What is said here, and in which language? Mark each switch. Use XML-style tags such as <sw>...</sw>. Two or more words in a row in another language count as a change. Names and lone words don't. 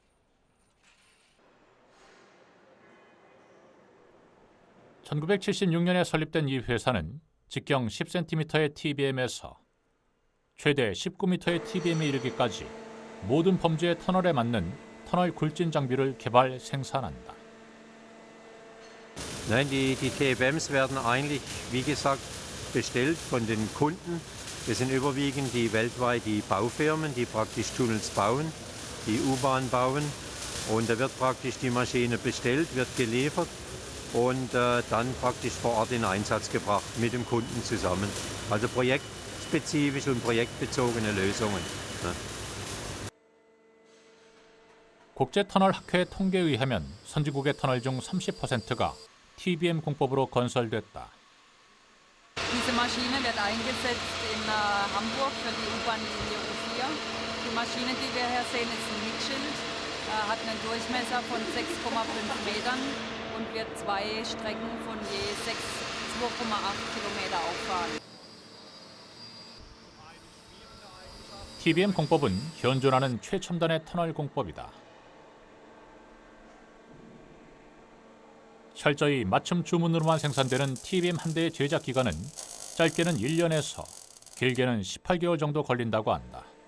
<ko>(1976년에) 설립된 이 회사는 직경 10cm의 TBM에서 최대 19m의 TBM에 이르기까지 모든 범주의 터널에 맞는 터널 굴진 장비를 개발 생산한다.</ko> <de>Nein, die TBMs werden eigentlich, wie gesagt, bestellt von den Kunden. Das sind überwiegend weltweit die Baufirmen, die praktisch Tunnels bauen, die U-Bahn bauen. Und da wird praktisch die Maschine bestellt, wird geliefert und dann praktisch vor Ort in Einsatz gebracht mit dem Kunden zusammen. Also projektspezifisch und projektbezogene Lösungen. Ne?</de> <ko>국제터널학회 통계에 의하면 선진국의 터널 중 30%가 TBM 공법으로 건설됐다.</ko> <de>Diese Maschine wird eingesetzt in Hamburg für die U-Bahn-Linie U4. Die Maschine, die wir hier sehen, ist ein Mitschild, hat einen Durchmesser von 6,5 Metern und wird 2 Strecken von je 2,8 Kilometer auffahren.</de> <ko>TBM 공법은 현존하는 최첨단의 터널 공법이다. 철저히 맞춤 주문으로만 생산되는 TBM 한 대의 제작 기간은 짧게는 1년에서 길게는 18개월 정도 걸린다고 한다.</ko>